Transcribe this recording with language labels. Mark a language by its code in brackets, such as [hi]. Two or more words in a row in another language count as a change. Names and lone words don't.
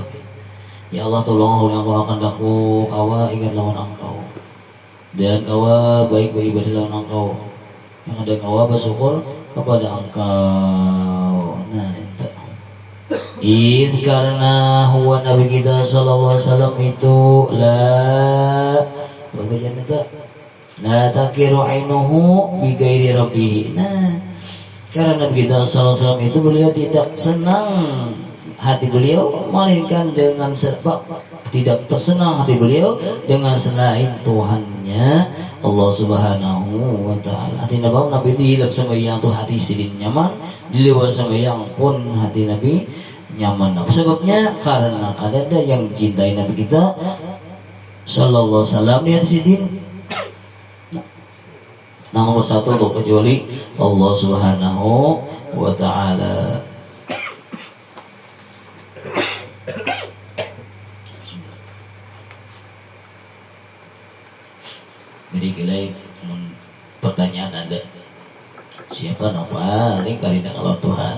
[id] Ya Allah tolong yang kau akan laku kawa ingat lawan engkau dan kawa baik beribadah lawan engkau yang ada kawa bersyukur kepada engkau. Nah itu karena huwa Nabi kita [ar] صلى الله عليه وسلم [id] itu [ar] لا تقر عينه بغير ربه. [id] Nah, karena Nabi kita [ar] صلى الله عليه وسلم [id] itu beliau tidak senang hati beliau melainkan dengan sebab tidak tersenang hati beliau dengan selain Tuhannya Allah [ar] سبحانه وتعالى. [id] Hati Nabi di dalam sembahyang tuh hati sidin nyaman, di luar sembahyang pun hati Nabi nyaman. Apa sebabnya? Karena ada yang mencintai Nabi kita [ar] صلى الله عليه وسلم [id] di hati sidin. Nah, nomor satu untuk kecuali Allah [ar] سبحانه وتعالى. [id] Jadi kilai pertanyaan Anda, siapa yang paling karina kalau Tuhan?